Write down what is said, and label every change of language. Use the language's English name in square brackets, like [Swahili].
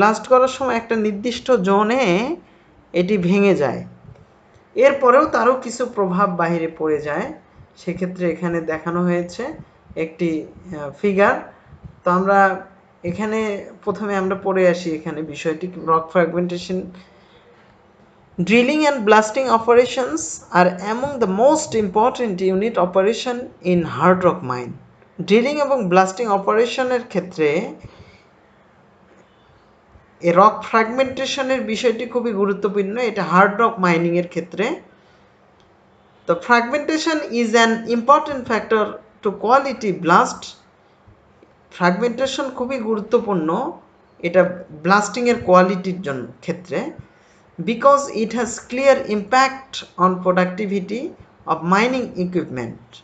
[Bangla] Blast করার সময় একটা নির্দিষ্ট জোনে এটি ভেঙে যায়, এরপরেও তারও কিছু প্রভাব বাহিরে পড়ে যায়। সেক্ষেত্রে এখানে দেখানো হয়েছে একটি ফিগার। তো আমরা এখানে প্রথমে আমরা পড়ে আসি এখানে বিষয়টি। [English] Rock fragmentation, drilling and blasting operations are among the most important unit operation in hard rock mine. [Bangla] Drilling এবং ব্লাস্টিং অপারেশনের ক্ষেত্রে এই রক ফ্র্যাগমেন্টেশনের বিষয়টি খুবই গুরুত্বপূর্ণ, এটা হার্ড রক মাইনিংয়ের ক্ষেত্রে। [English] তো fragmentation is an important factor to quality blast. [Bangla] Fragmentation খুবই গুরুত্বপূর্ণ এটা ব্লাস্টিংয়ের কোয়ালিটির জন্য ক্ষেত্রে, [English] because it has clear impact on productivity of mining equipment.